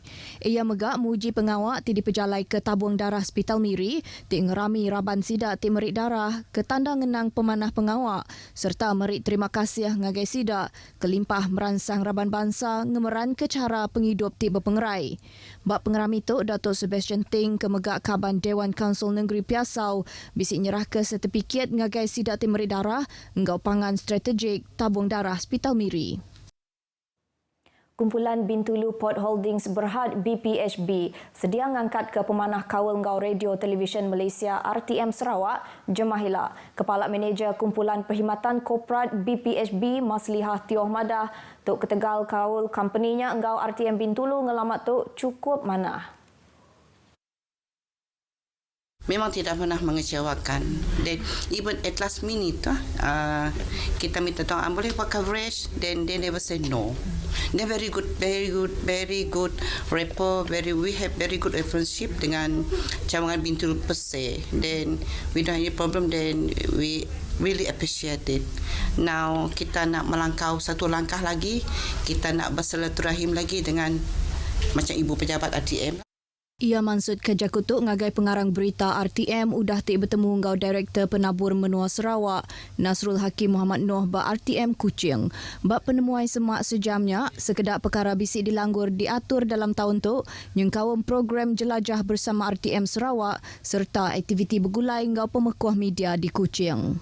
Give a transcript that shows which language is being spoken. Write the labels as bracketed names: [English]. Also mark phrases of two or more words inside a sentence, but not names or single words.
[Iban] Ia megak muji pengawak ti dipejalai ke tabung darah Hospital Miri ti ngerami raban sidak ti merik darah ke tanda ngenang pemanah pengawak serta merik terima kasih ngagai sidak kelimpah meransang Raban Bangsa ngemeran ke cara penghidup ti berpengerai. Bak pengerami tu Datuk Sebastian Ting ke megak Kaban Dewan Kaunsil Negeri Piasau bisik nyerah ke sertifikat ngagai sidak ti merik darah enggau pangan strategik tabung darah Hospital Miri. Kumpulan Bintulu Port Holdings Berhad BPHB sedia mengangkat ke pemanah kawal ngau radio televisyen Malaysia RTM Sarawak, Jemahila. Kepala Manager Kumpulan Perkhidmatan Korporat BPHB Maslihah Tioh Madah, Tok Ketegal kawal company-nya ngau RTM Bintulu ngelamat Tok cukup manah. [Malay] Memang tidak pernah mengecewakan. [English] Dan even at last minute, [Malay] kita minta tahu boleh buat coverage, [English] then they never say no. They very good rapport. We have very good friendship [Malay] dengan cawangan Bintulu [English] per se. Then we don't have any problem. Then we really appreciate it. [Malay] Now kita nak melangkau satu langkah lagi. Kita nak bersilaturahim lagi dengan macam ibu pejabat RTM. [Iban] Ia maksud kerja kutuk ngagai pengarang berita RTM udah tik bertemu ngau Direktur Penabur Menua Sarawak Nasrul Hakim Muhammad Noh ba RTM Kuching. Bak penemuan semak sejamnya, sekedar perkara bisik dilanggur diatur dalam tahun tu, nyengkawam program jelajah bersama RTM Sarawak serta aktiviti bergulai ngau pemekuah media di Kuching.